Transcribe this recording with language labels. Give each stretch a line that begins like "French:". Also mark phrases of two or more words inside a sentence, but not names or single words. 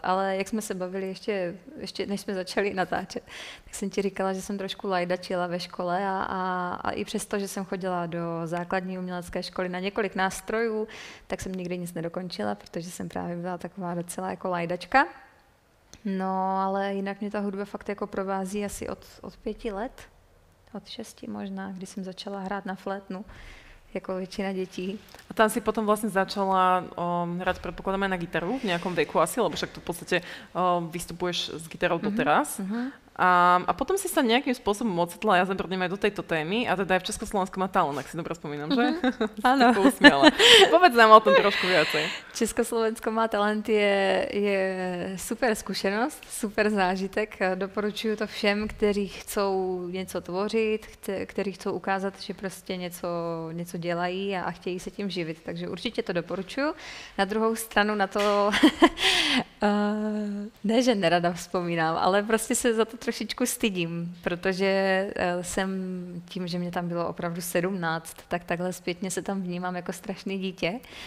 Czech: Ale jak jsme se bavili ještě než jsme začali natáčet, tak jsem ti říkala, že jsem trošku lajdačila ve škole a i přesto, že jsem chodila do základní umělecké školy na několik nástrojů, tak jsem nikdy nic nedokončila, protože jsem právě byla taková docela jako lajdačka. No, ale jinak mě ta hudba fakt jako provází asi od 5 let, od 6 možná, kdy jsem začala hrát na flétnu, jako většina dětí.
Slovak: A tam si potom vlastne začala hrať, predpokladám, aj na gitaru v nejakom veku asi, lebo však tu v podstate vystupuješ s gitarou doteraz. A potom si sa nejakým spôsobom ocitla, ja zabrdnem aj do tejto témy, a teda aj v Československu má talent, ak si dobre spomínam, že? Áno. Povedz nám o tom trošku viacej.
Czech: Československo má talent je super zkušenost, super zážitek. Doporučuju to všem, kteří chcou něco tvořit, kteří chcou ukázat, že prostě něco dělají a chtějí se tím živit. Takže určitě to doporučuju. Na druhou stranu na to Ne, že nerada vzpomínám, ale prostě se za to trošičku stydím, protože jsem tím, že mě tam bylo opravdu 17, tak takhle zpětně se tam vnímám jako strašný dítě.